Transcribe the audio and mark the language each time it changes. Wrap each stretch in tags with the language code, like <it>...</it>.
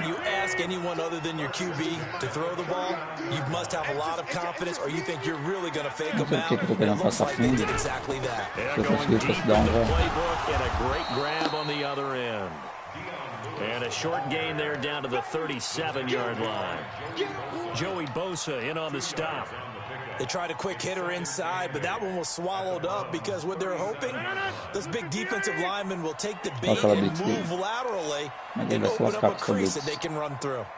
<en>When you ask anyone other than your QB to throw the ball, you must have a lot of confidence, or you think you're really going to fake them out.</en> <pt>Eu tô querendo passar fundo.</pt> <en>Exactly that.</en> <pt>Se eu conseguir esse down, já.</pt> <en>And a great grab on the other end. And a short gain there down to the 37-yard line. Joey Bosa in on the stop. They tried a quick hitter inside, but that one was swallowed up because what they're hoping, those big defensive linemen will take the bait and move laterally and open up a crease that they can run through.</en>